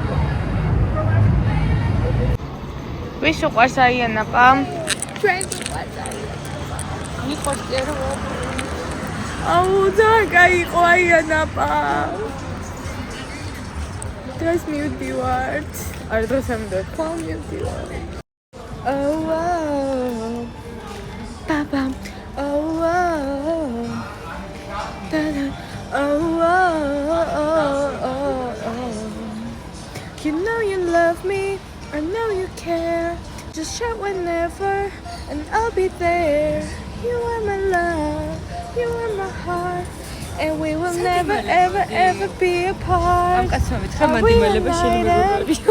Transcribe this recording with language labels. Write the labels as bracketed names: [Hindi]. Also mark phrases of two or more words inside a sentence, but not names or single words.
[Georgian] ვის უყვარს აიანაპა? ჩვენ უყვარს აიანაპა. მიყვარს ერო. აუ ძალიან კაი იყო აიანაპა. დღეს მივდივართ. არ დღეს არ მივდივართ, ხო მივდივართ. [English] Oh wow, Papa. Oh wow, Dada. Oh wow, you know you love me, I know you care. Just shout whenever, and I'll be there. You are my love, you are my heart, and we will never, ever, ever be apart. [Georgian] ამ კაცმა მითხრა მანდიმალება შენი მეგობარია.